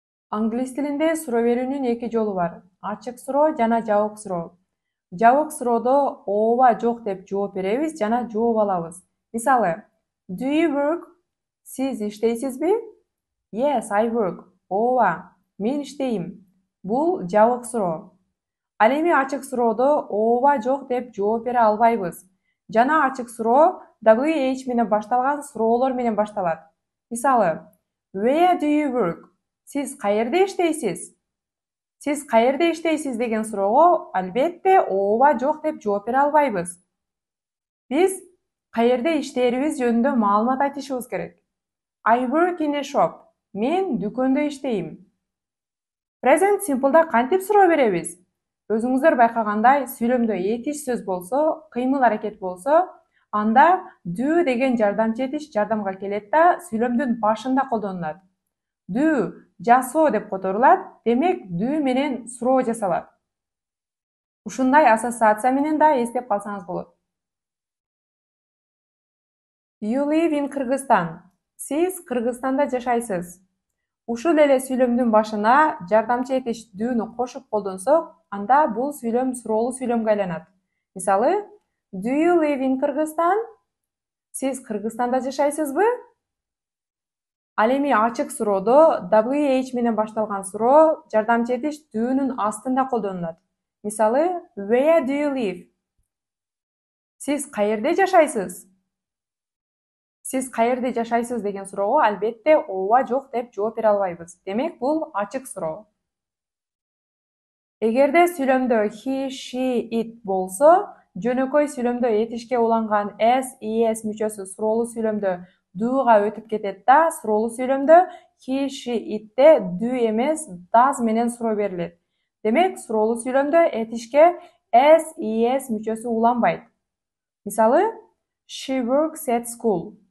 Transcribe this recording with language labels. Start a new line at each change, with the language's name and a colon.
Kyrgyz: Англис тилинде суроо берүүнүн эки жолу бар. Ачык суроо жана жабык суроо. Жабык суроодо ооба жок деп жооп беребиз жана жооп алабыз. Мисалы,
English: do you work?
Kyrgyz: Сиз иштейсизби?
English: Yes, I work.
Kyrgyz: Ооба, мен иштейм. Бул жабык суроо. Ал эми ачык суроодо ооба жок деп жооп бере албайбыз. Жана ачык суроо WH менен башталган суроолор менен башталат. Мисалы,
English: where do you work?
Kyrgyz: Сиз каерде иштейсиз? Сиз каерде иштейсиз деген суроого албетте ооба жок деп жооп бере албайбыз. Биз каерде иштээрибиз жөнүндө маалымат айтышыбыз керек.
English: I work in a shop.
Kyrgyz: Мен дүкөндө иштейм. Present Simple'да кантип суроо беребиз? Өзүңүздөр байкагандай, сүйлөмдө этиш сөз болсо, кыймыл аракет болсо, анда do деген жардамчы этиш жардамга келет да сүйлөмдүн башында колдонулат. Do, жасоо деп которулат, демек do менен суроо жасалат. Ушундай ассоциация менен да эстеп калсаңыз болот.
English: You live in Kyrgyzstan.
Kyrgyz: Сиз Кыргызстанда жашайсыз. Ушул эле сүйлөмдүн башына жардамчы этиш do'ну кошуп колдонсок, анда бул сүйлөм суроолуу сүйлөмгө айланат. Мисалы,
English: do you live in Kyrgyzstan?
Kyrgyz: Сиз Кыргызстанда жашайсызбы? Ал эми ачык суроодо WH менен башталган суроо жардамчы этиш do'нун астында колдонулат. Мисалы,
English: where do you live?
Kyrgyz: Сиз каерде жашайсыз? Сиз каерде жашайсыз деген суроого албетте ооба жок деп жооп бере албайбыз. Демек, бул ачык суроо. Эгерде сүйлөмдө he, she, it болсо, жөнөкөй сүйлөмдө этишке уланган s, es мүчөсү суроолуу сүйлөмдө do'га өтүп кетет да, суроолуу сүйлөмдө he, she, it'те do эмес, does менен суроо берилет. Демек, суроолуу сүйлөмдө этишке s, es мүчөсү уланбайт. Мисалы,
English: she works at school.